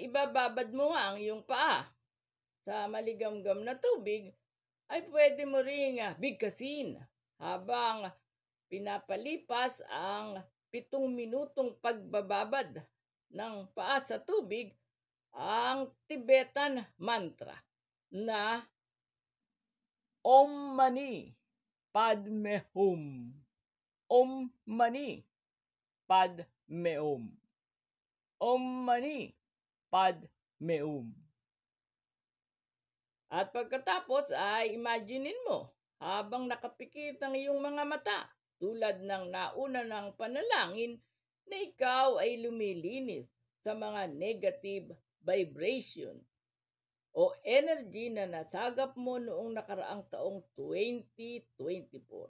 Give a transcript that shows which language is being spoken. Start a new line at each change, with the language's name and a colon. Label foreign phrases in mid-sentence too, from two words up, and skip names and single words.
Filipino: ibababad mo nga ang iyong paa sa maligamgam na tubig, ay pwede mo ring bigkasin habang pinapalipas ang 7 minutong pagbababad ng paa sa tubig ang
English: Tibetan mantra
Filipino: na Om Mani Padme Hum. Om Mani Padme Hum. Om Mani Padme Hum. At pagkatapos ay imaginein mo habang nakapikit ang iyong mga mata, tulad ng nauna ng panalangin na ikaw ay lumilinis sa mga
English: negative vibration
Filipino: o energy na nasagap mo noong nakaraang taong 2024.